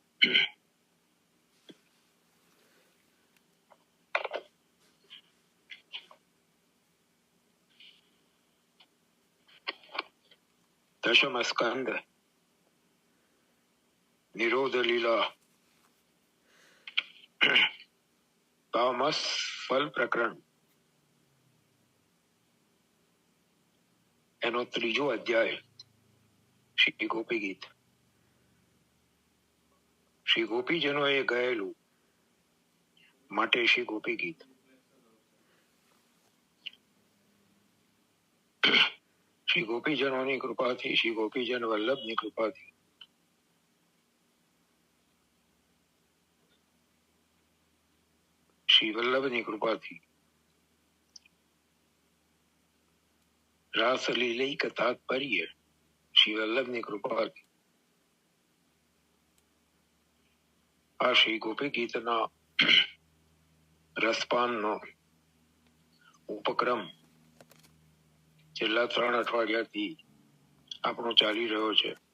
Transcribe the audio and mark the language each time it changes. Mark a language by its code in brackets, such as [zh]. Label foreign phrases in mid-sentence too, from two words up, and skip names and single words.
[gu] દશમ સ્કંદ નિરોધ લીલા તામસ ફળ પ્રકરણ એનો ત્રીજો અધ્યાય શ્રી ગોપી ગીત। શ્રી ગોપીજનોએ गયેલું માટે શ્રી ગોપી ગીત। શ્રી ગોપીજનોની કૃપાથી શ્રી ગોપીજન વલ્લભની કૃપાથી શ્રી વલ્લભની કૃપાથી [sa] रासलीलैक तात्पर्य [gu] શ્રી વલ્લભની કૃપાથી આ શ્રી ગોપી ગીતના રસપાનનો ઉપક્રમ છેલ્લા 3 અઠવાડિયાથી આપણો ચાલી રહ્યો છે।